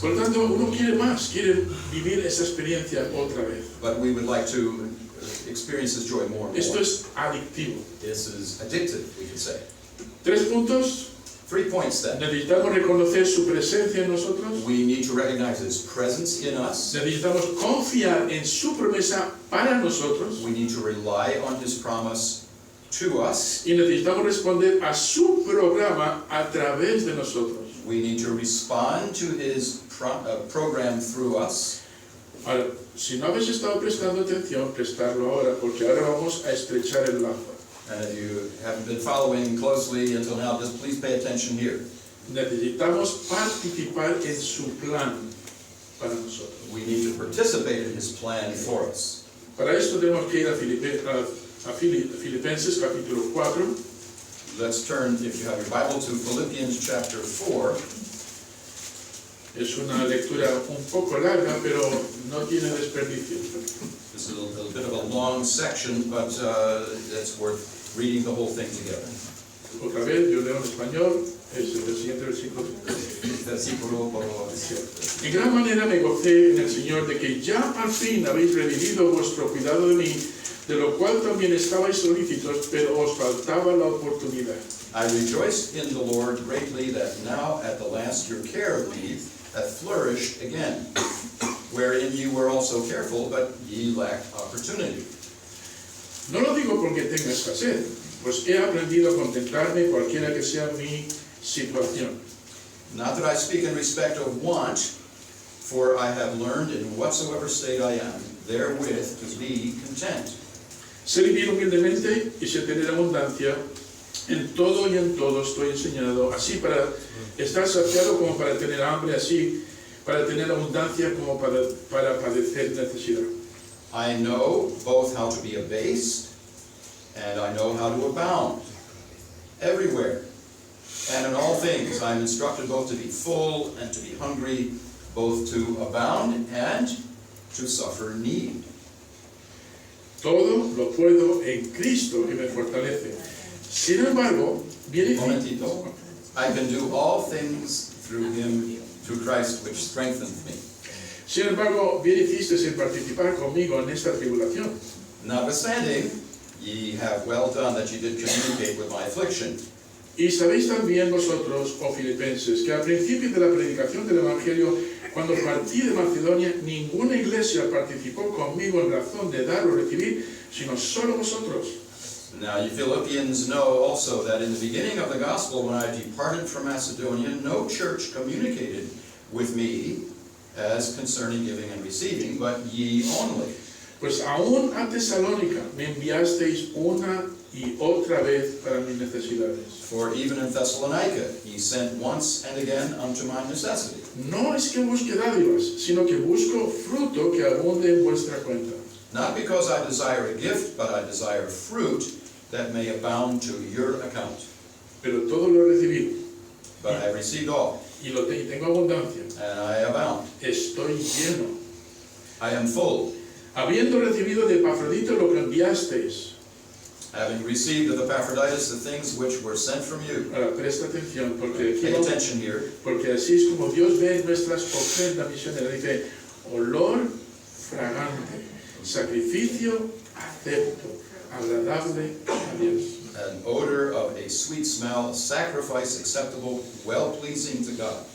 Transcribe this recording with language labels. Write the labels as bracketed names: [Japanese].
[Spanish] Por lo tanto, uno quiere más, quiere vivir esa experiencia otra vez. [English] But we would like to experience this joy more and [Spanish] Esto [English] more. [Spanish] es adictivo. [English] This is addictive, we could say. [Spanish] 3 puntos. [English] 3 points then. [Spanish] Necesitamos reconocer su presencia en nosotros. [English] We need to recognize His presence in us. [Spanish] Necesitamos confiar en su promesa para nosotros. [English] We need to rely on His promise to us. [Spanish] Y necesitamos responder a su programa a través de nosotros. [English] We need to respond to His program through us. [Spanish] Ahora, si no habéis estado prestando atención, prestarlo ahora, porque ahora vamos a estrechar el lazo. [English] And if you haven't been following closely until now, just please pay attention here. [Spanish] Necesitamos participar en su plan para nosotros. [English] We need to participate in His plan for us. [Spanish] Para esto tenemos que ir a Filipenses capítulo 4. [English] Let's turn, if you have your Bible, to Philippians chapter 4. [Spanish] Es una lectura un poco larga, pero no tiene desperdicio. [English] This is a bit of a long section, but it's worth reading the whole thing together. [Spanish] Otra vez, yo leo en español, es el siguiente versículo. Versículo por En gran manera me gocé en el Señor de que ya al fin habéis revivido vuestro cuidado de mí, de lo cual también estabais solícitos, pero os faltaba la oportunidad. [English] I rejoiced in the Lord greatly that now at the last your care of me hath flourished again, wherein you were also careful, but ye lacked opportunity. [Spanish] No lo digo porque tenga escasez, pues he aprendido a contentarme cualquiera que sea mi situación. [English] Not that I speak in respect of want, for I have learned in whatsoever state I am, therewith to be content. [Spanish] Sé vivir humildemente y sé tener abundancia. En todo y en todo estoy enseñado, así para estar saciado como para tener hambre, así para tener abundancia como para padecer necesidad. [English] I know both how to be abased and I know how to abound. Everywhere. And in all things I am instructed both to be full and to be hungry, both to abound and to suffer need. [Spanish] Todo lo puedo en Cristo que me fortalece. Sin embargo, viene Momentito. [English] I can do all things through him, through Christ, which strengthens me. [Spanish] Sin embargo, bien hicisteis en participar conmigo en esta tribulación. [English] Notwithstanding, ye have well done that ye did communicate with my affliction. [Spanish] Y sabéis también vosotros, oh filipenses, que al principio de la predicación del Evangelio, cuando partí de Macedonia, ninguna iglesia participó conmigo en razón de dar o recibir, sino solo vosotros. [English] Now you Philippians know also that in the beginning of the gospel, when I departed from Macedonia, no church communicated with me as concerning giving and receiving, but ye only. [Spanish] Pues aún a Tesalónica me enviasteis una y otra vez para mis necesidades. [English] For even in Thessalonica ye sent once and again unto my necessity. [Spanish] No es que busque dádivas, sino que busco fruto que abunde en vuestra cuenta. [English] Not because I desire a gift, but I desire fruit that may abound to your account. [Spanish] Pero todo lo he recibido [English] But I received all, [Spanish] y tengo abundancia. [English] and I abound. [Spanish] Estoy lleno. [English] I am full, [Spanish] Habiendo recibido de Epafrodito lo que enviasteis. [English] having received of Epaphroditus the things which were sent from you. [Spanish] Ahora presta atención, porque [English] Pay attention here. [Spanish] porque así es como Dios ve nuestras ofrendas misioneras. Dice, olor fragante, sacrificio acepto, agradable a Dios. [English] An odor of a sweet smell, a sacrifice acceptable, well-pleasing to God.